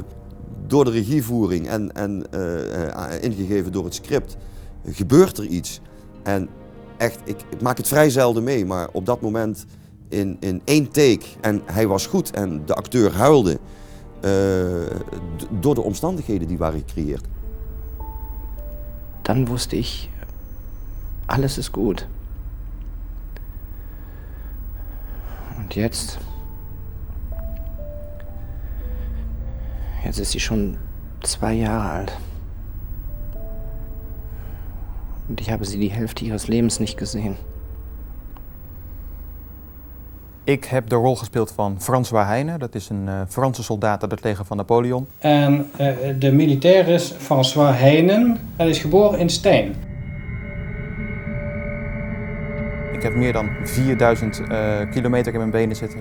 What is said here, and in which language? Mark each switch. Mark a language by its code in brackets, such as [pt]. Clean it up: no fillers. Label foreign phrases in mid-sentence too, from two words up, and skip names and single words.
[nl] Door de regievoering en ingegeven door het script gebeurt er iets. En echt, ik maak het vrij zelden mee, maar op dat moment in 1 take en hij was goed en de acteur huilde door de omstandigheden die waren gecreëerd. [de] Dan wusste ich, alles ist gut. Und jetzt ist sie schon 2 Jahre alt. Und ich habe sie die Hälfte ihres Lebens nicht gesehen. [nl] Ik heb de rol gespeeld van François Heijnen. Dat is een Franse soldaat uit het leger van Napoleon. En de militair is François Heijnen. Hij is geboren in Stein. Ik heb meer dan 4000 kilometer in mijn benen zitten.